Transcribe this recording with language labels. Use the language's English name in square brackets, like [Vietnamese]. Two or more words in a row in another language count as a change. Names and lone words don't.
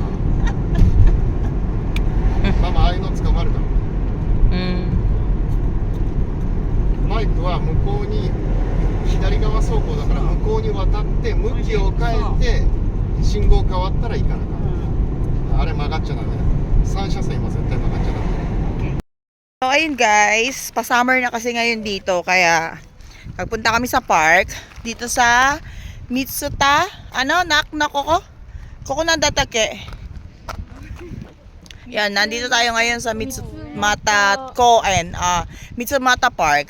[Japanese] ママああいうの捕まるから。マイクは向こうに左側走行だから向こうに渡って向きを変えて信号変わったら行かなかった。あれ曲がっちゃダメだ。3車線は絶対曲がっちゃダメ。 [Filipino] So, ayun guys, pa-summer na kasi ngayon dito, kaya pagpunta kami sa park, dito sa Mitsuta, Koko Nandatake. Yan, nandito tayo ngayon sa Mitsumata Park.